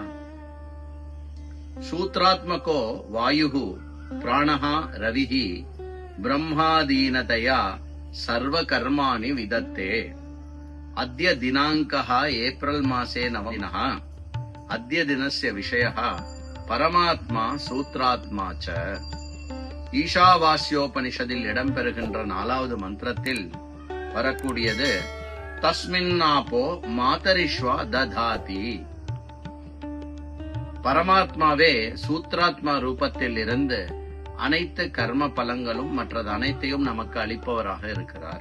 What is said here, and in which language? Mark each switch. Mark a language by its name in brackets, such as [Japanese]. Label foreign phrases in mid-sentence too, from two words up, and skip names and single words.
[Sanskrit] सूत्रात्मको वायुः प्राणः रविः ब्रह्मादीनतया सर्वकर्माणि विदत्ते। अद्य दिनांकः एप्रिल मासे 9 दिनः। अद्य दिनस्य विषयः परमात्मा सूत्रात्मा च। [Tamil] ஈஷாவாஸ்யோபனிஷதில் இடம்பெறுகின்ற 4வது மந்திரத்தில் வரக்கூடியது [Sanskrit] तस्मिन्नपो मातरिश्वा दधाति. [Tamil] பரமாத்மாவே சூத்ராத்மா ரூபத்தில் இருந்து அனைத்து கர்ம பலங்களும் மற்றது அனைத்தையும் நமக்கு அளிப்பவராக இருக்கிறார்.